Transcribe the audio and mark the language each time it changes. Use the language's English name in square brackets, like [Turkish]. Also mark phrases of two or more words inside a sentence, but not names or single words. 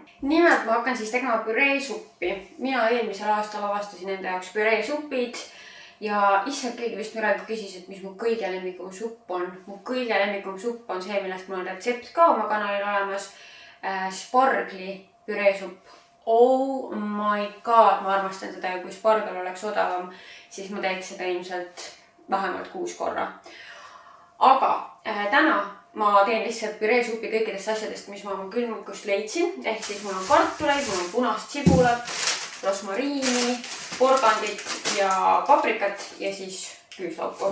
[Estonian] Nimelt ma hakkan siis tegema püreesuppi. Mina eelmisel aastal avastasin enda jaoks püreesupid ja issand keegi vist praegu küsis, et mis mu kõige lemmikum supp on. Mu kõige lemmikum supp on see, millest mul on retsept ka oma kanalil olemas. Spargli püreesupp. [English] Oh my god, [Estonian] ma armastan seda ja kui spargel oleks odavam, siis ma teeks seda ilmselt vähemalt 6 korra. Aga täna ma teen lihtsalt püreesupi kõikidest asjadest, mis ma oma külmikust leidsin. Ehk siis mul on kartuleid, mul on punast sibulat, rosmariini, porgandit ja paprikat ja siis küüslauku.